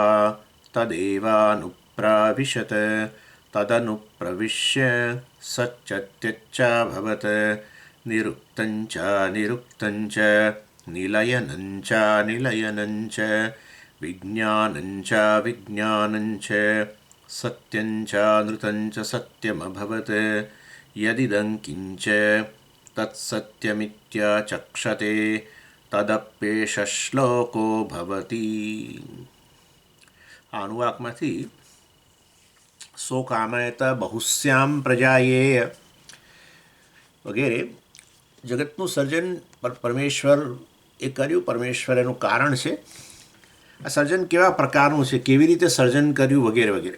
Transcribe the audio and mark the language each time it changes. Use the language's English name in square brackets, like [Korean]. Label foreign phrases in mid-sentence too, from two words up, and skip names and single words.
[Sanskrit] तदेवानुप्राविशत तदनुप्रविश्य सच्चत्यच्चाभवत् निरुक्तञ्च निरुक्तञ्च निलयनञ्च निलयनञ्च विज्ञानञ्च विज्ञानञ्च सत्यञ्च नृतञ्च सत्यमभवत् यदिदं किञ्च तत्सत्यमित्याचक्षते तदप्येष श्लोको भवति। [Gujarati] આ અનુવાકમાંથી [Sanskrit] सो कामयत बहुश्याम प्रजाए [Gujarati] વગેરે જગતનું સર્જન પરમેશ્વર એ કર્યું. પરમેશ્વર એનું કારણ છે. આ સર્જન કેવા પ્રકારનું છે, કેવી રીતે સર્જન કર્યું વગેરે વગેરે.